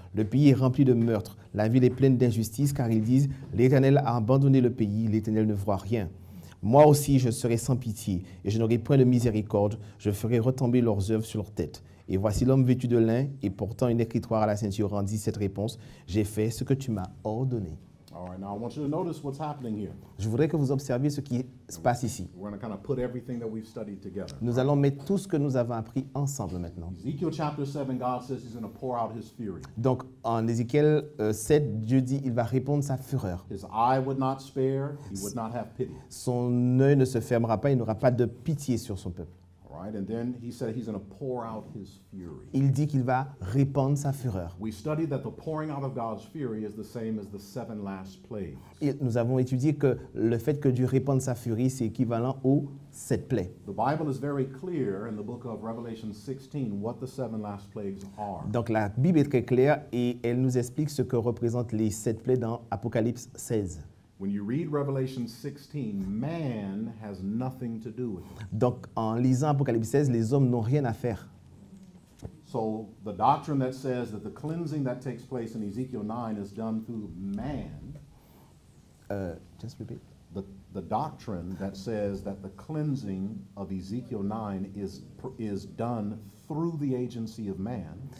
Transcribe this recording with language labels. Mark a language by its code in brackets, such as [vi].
[fr] Le pays est rempli de meurtres. La ville est pleine d'injustice, car ils disent, l'Éternel a abandonné le pays, l'Éternel ne voit rien. Moi aussi, je serai sans pitié, et je n'aurai point de miséricorde. Je ferai retomber leurs œuvres sur leur tête. Et voici l'homme vêtu de lin et portant une écritoire à la ceinture rendit cette réponse, j'ai fait ce que tu m'as ordonné. [en] All right, now I want you to notice what's happening here. [fr] Je voudrais que vous observiez ce qui se passe ici. [en] We're going to kind of put everything that we've studied together. [fr] Nous allons mettre tout ce que nous avons appris ensemble maintenant. [en] Ezekiel chapter 7, God says he's going to pour out his fury. [fr] Donc, en Ézéchiel 7, Dieu dit il va répondre sa fureur. [en] His eye would not spare, he would not have pity. [fr] Son œil ne se fermera pas, il n'aura pas de pitié sur son peuple. [en] All right, and then he said he's going to pour out his fury. [fr] Il dit qu'il va répandre sa fureur. [en] We studied that the pouring out of God's fury is the same as the 7 last plagues. [fr] Et nous avons étudié que le fait que Dieu répande sa furie, c'est équivalent aux 7 plaies. [en] The Bible is very clear in the book of Revelation 16 what the 7 last plagues are. [fr] Donc la Bible est très claire et elle nous explique ce que représentent les 7 plaies dans Apocalypse 16. [en] When you read Revelation 16, man has nothing to do with it. [fr] Donc en lisant Apocalypse 16, les hommes n'ont rien à faire. [en] So the doctrine that says that the cleansing that takes place in Ezekiel 9 is done through man, Just repeat. the doctrine that says that the cleansing of Ezekiel 9 is done through the agency of man,